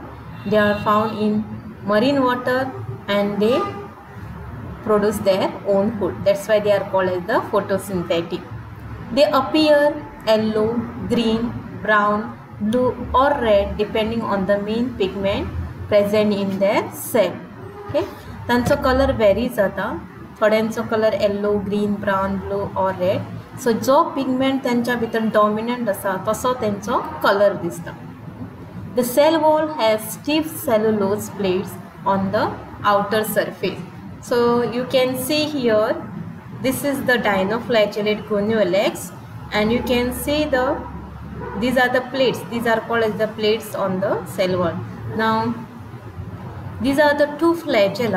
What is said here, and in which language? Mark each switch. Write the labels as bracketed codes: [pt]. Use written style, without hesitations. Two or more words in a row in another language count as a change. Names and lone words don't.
[en] They are found in marine water and they produce their own food. That's why they are called as the photosynthetic. They appear yellow, green, brown, blue or red depending on the main pigment present in their cell. [kok] Okay? त्यांचा कलर वेरी जाता. थोड्यांचो [en] colour yellow, green, brown, blue and red. [kok] सो जो पिगमेंट त्यांच्या भितर डॉमिनंट आसा तसो त्यांचो कलर दिसता. [en] The cell wall has stiff cellulose plates on the outer surface. So you can see here, this is the dinoflagellate Goniolax, and you can see these are the plates. These are called as the plates on the cell wall. Now these are the two flagella.